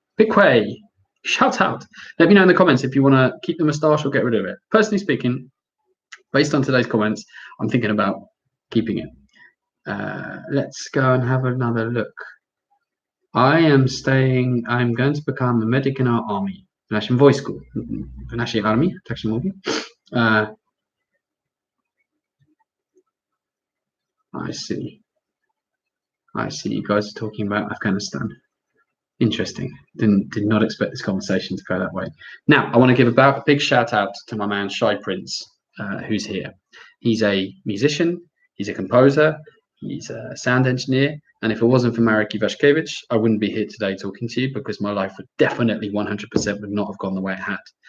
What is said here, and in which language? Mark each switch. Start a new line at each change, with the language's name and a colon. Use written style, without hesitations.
English: Pickway, shout out. Let me know in the comments if you want to keep the moustache or get rid of it. Personally speaking, based on today's comments, I'm thinking about keeping it. Let's go and have another look. I'm going to become a medic in our army.
Polish: W naszym wojsku, w naszej armii, tak się mówi.
English: I see you guys are talking about Afghanistan. Interesting. Did not expect this conversation to go that way. Now, I want to give a big shout out to my man Shy Prince, who's here. He's a musician, he's a composer, he's a sound engineer, and if it wasn't for Marek Iwaszkiewicz, I wouldn't be here today talking to you, because my life would definitely 100% would not have gone the way it had.